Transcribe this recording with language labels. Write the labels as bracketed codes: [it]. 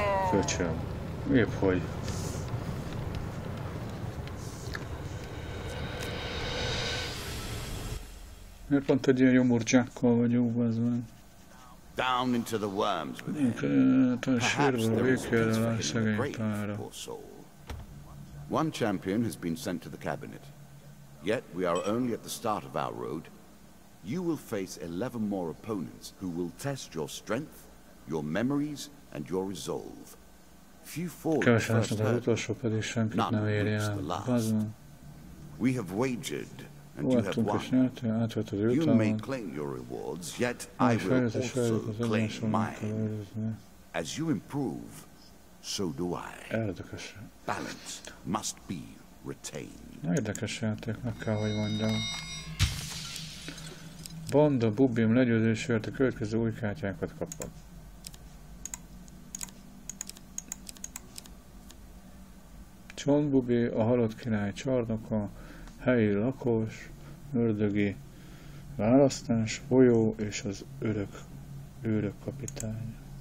[hu] Köcsög. Épp hogy. Miért pont egy ilyen jomurcsákkal vagyunk, az van? [en] Down into the worms with him. Perhaps there is a place for him in the grave, poor soul. One champion has been sent to the cabinet. Yet we are only at the start of our road. You will face 11 more opponents who will test your strength, your memories, and your resolve. Few fall at the first hurdle, none reach the last. We have wagered, and you have won. You may claim your rewards, yet I will also claim mine. As you improve, so do I. [hu] Érdekes. [en] Balance must be retained. [hu] Érdekes játék, meg kell, hogy mondjam. Banda, Bubim legyőzésért a következő új kártyákat kapod. Csontbubi, a halott király csarnoka, helyi lakos, ördögi választás, folyó és az őrök kapitány.